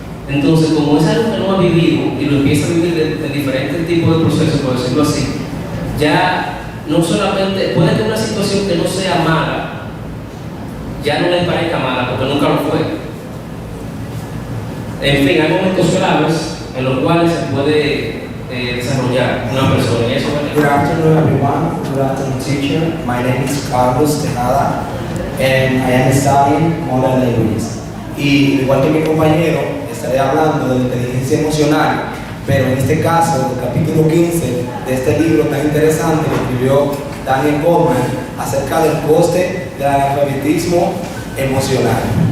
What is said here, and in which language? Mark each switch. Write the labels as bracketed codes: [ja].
[es] Entonces, como es algo que no ha vivido y lo empieza a vivir de diferentes tipos de procesos, por decirlo así, ya no solamente puede que una situación que no sea mala, ya no le parezca mala porque nunca lo fue. En fin, hay momentos claves en los cuales se puede desarrollar una persona. Y eso [en] Good afternoon, everyone. Good afternoon, teacher. My name is Carlos Tejada, and I am studying modern languages. [es] Y igual que mi compañero, estaré hablando de la inteligencia emocional, pero en este caso, el capítulo 15 de este libro tan interesante que escribió Daniel Goleman acerca del coste del analfabetismo emocional.